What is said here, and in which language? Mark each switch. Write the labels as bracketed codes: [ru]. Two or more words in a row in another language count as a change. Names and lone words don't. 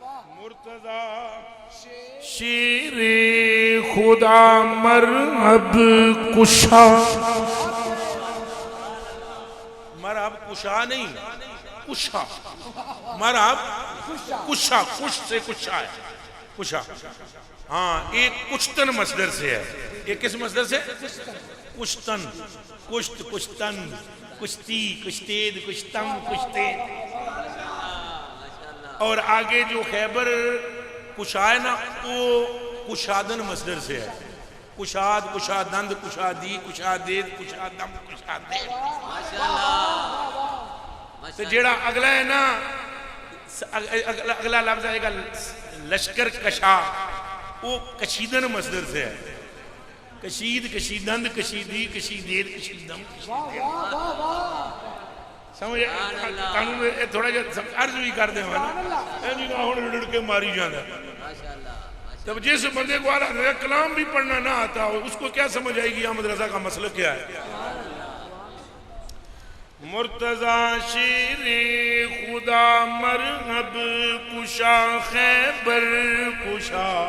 [ur] مرتضی شیر خدا مرحب کشا، مرحب کشا نہیں کشا، مرحب کشا، کش سے کشا ہے، کشا، ہاں ایک کشتن مصدر سے ہے، یہ کس مصدر سے؟ [fa] کشتن، کشت، کشتن، کشتی، کشتید، کشتم، کشتید، [ur] اور آگے جو خیبر کشا ہے نا وہ کشادن مصدر سے ہے، [fa] کشاد، کشادند، کشادی، کشادید، کشادم، کشادید، [ur] تو جیڑا اگلا ہے نا اگلا لفظ آئے گا لشکر کشا، وہ کشیدن مصدر سے ہے، [fa] کشید، کشیدند، کشیدی، کشیدید، کشیدم، [ur] سمجھے؟ [pa] قانون تھوڑا جا عرض بھی کر دیں والا اینی نہ ہونے لڑ کے ماری جانا۔ [ur] جب جس بندے کو آلہ حضرت کلام بھی پڑھنا نہ آتا ہو اس کو کیا سمجھ آئے گی احمد رضا کا مسلک کیا ہے؟ مرتضی شیر خدا مرحب کشا خیبر کشا،